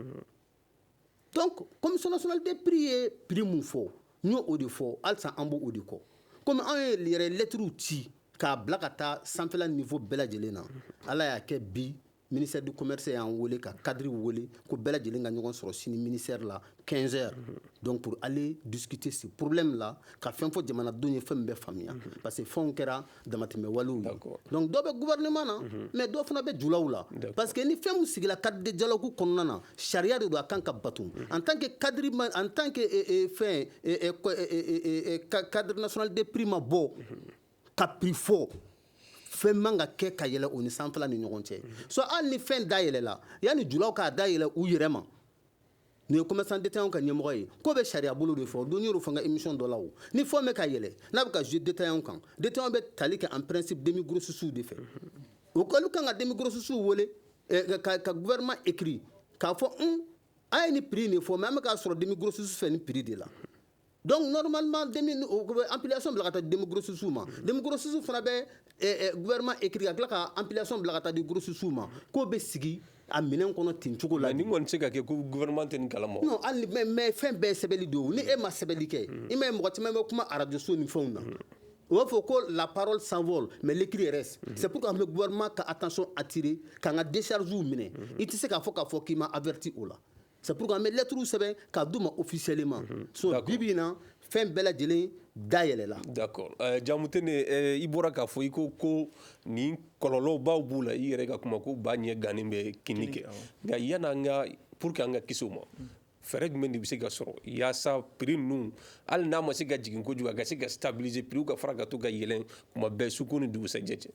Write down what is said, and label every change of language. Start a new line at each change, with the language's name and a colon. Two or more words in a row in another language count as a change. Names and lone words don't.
Bambara: donc
French: commission nationale des prix
Bambara: ye prix mun fɔ n y'o o de fɔ halisa an b'o o de kɔ comme an ye yɛrɛ lettres ci k'a bila ka taa sanfɛla niveau bɛɛ lajɛlen na ala y'a kɛ bi
French: ministère du commerce
Bambara: y'an wele ka cadre wele ko bɛɛ lajɛlen ka ɲɔgɔn sɔrɔ sini ministère la
French: 15 heures donc pour aller discuter ce problème là
Bambara: ka fɛn fɔ jamanadenw ye fɛn min bɛ faamuya parce que fɛnw kɛra damatɛmɛ walew ye donc dɔ bɛ gouvernement na mais dɔ fana bɛ julaw la parce que ni fɛn min sigila
French: cadre de dialogue
Bambara: kɔnɔna na sariya de don a kan ka bato
French: en tant que cadre en tant que cadre national des prix
Bambara: ma bɔ ka prix fɔ fɛn man ka kɛ ka yɛlɛ o ni sanfɛla ni ɲɔgɔn cɛ so hali ni fɛn da yɛlɛ la yanni julaw k'a da yɛlɛ u yɛrɛ ma nin ye
French: commerçant détaillant
Bambara: ka ɲɛmɔgɔ ye ko bɛ sariya bolo de fɔ don y'o fɔ n ka émission dɔ la o ni fɛn bɛ ka yɛlɛ n'a bɛ ka
French: jouer détaillant
Bambara: kan détaillant bɛ tali kɛ
French: en principe demi grossistes
Bambara: de fɛ o kɔni kan ka
French: demi grossistes
Bambara: wele ka
French: gouvernement écrit
Bambara: k'a fɔ a ye ni prix nin fɔ mais an bɛ k'a sɔrɔ
French: demi grossistes
Bambara: fɛ ni
French: prix de la donc normalement ampliation
Bambara: bila ka taa
French: demi grossistes
Bambara: ma
French: demi grossistes
Bambara: fana bɛ
French: gouvernement écrit
Bambara: ka tila ka ampliation bila ka taa
French: di grossistes
Bambara: ma k'o bɛ sigi a minɛn kɔnɔ ten cogo la. ni kɔni tɛ se ka kɛ ko gouvernement tɛ nin kalama. non hali mais fɛn bɛɛ sɛbɛnni don ni e ma sɛbɛnni kɛ i ma ye mɔgɔ caman bɛ kuma radio so ni fɛnw na o b'a fɔ ko
French: la parole s'envole mais l'écrit reste. c'est pourquoi
Bambara: an bɛ gouvernement ka
French: attention attirer
Bambara: k'an ka décharges minɛ i tɛ se k'a fɔ k'i ma averti o la.
French: c'est pourquoi
Bambara: an bɛ lettre sɛbɛn k'a d'u ma officiellement. so bibi in na fɛn bɛɛ lajɛlen dayɛlɛla. d'accord Jamutene i bɔra k'a fɔ i ko nin kɔlɔlɔbaw b'u la i yɛrɛ ka kuma ko ba ɲɛ gannen bɛ kini kɛ nka yan'an ka
French: pour que
Bambara: an ka kisi o ma fɛɛrɛ jumɛn de bɛ se ka sɔrɔ yaasa prix ninnu hali n'a ma se ka jigin kojugu a ka se ka
French: stabiliser prix
Bambara: ka fara ka to ka yɛlɛn kuma bɛɛ suko ni dugusajɛ cɛ.